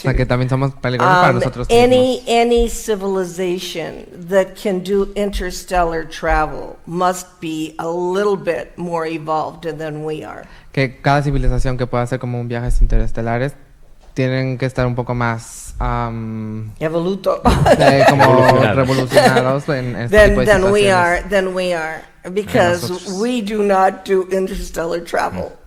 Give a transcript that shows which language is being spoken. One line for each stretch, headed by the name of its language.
Spanish: O sea, que también somos peligrosos para nosotros mismos.
English: Any civilization that can do interstellar travel must be a little bit more evolved than we are.
Spanish: Que cada civilización que pueda hacer como un viajes interestelares tienen que estar un poco más
Italian: Evoluto.
Spanish: como revolucionados en este tipo de situaciones.
English: Than we are, because we do not do interstellar travel.